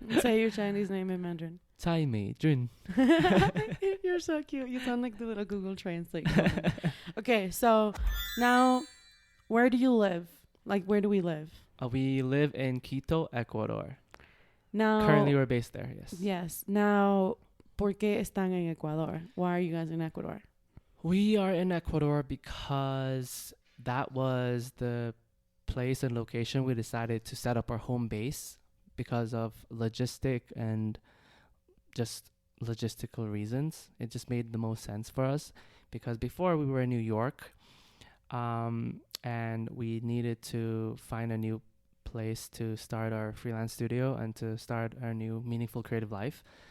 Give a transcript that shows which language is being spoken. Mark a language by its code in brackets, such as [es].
[en] Say your Chinese name in Mandarin. Cai Mei Jun. You're so cute. You sound like the little Google Translate. Okay, so now, where do you live? Like, where do we live? We live in Quito, Ecuador. Now, Currently, we're based there. Yes. Yes. [es] Now, ¿por qué están en Ecuador? [en] Why are you guys in Ecuador? We are in Ecuador because that was the place and location we decided to set up our home base because of logistic and just logistical reasons. It just made the most sense for us because before we were in New York, and we needed to find a new place to start our freelance studio and to start our new meaningful creative life.